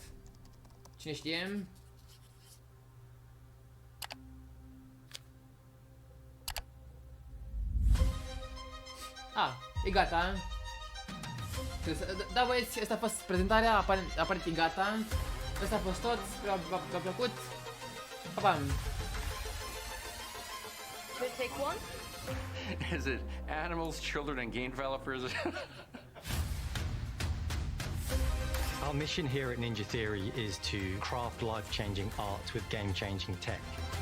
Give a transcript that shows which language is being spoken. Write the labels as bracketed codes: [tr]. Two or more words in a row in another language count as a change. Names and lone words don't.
[ro] Cine știe? E gata. Da, băieți, asta a fost prezentarea, aparent e gata. Asta a fost tot, sper v-a plăcut. Pa, pa! [en] Should I take one? Is it animals, children, and game developers? Our mission here at Ninja Theory is to craft life-changing art with game-changing tech.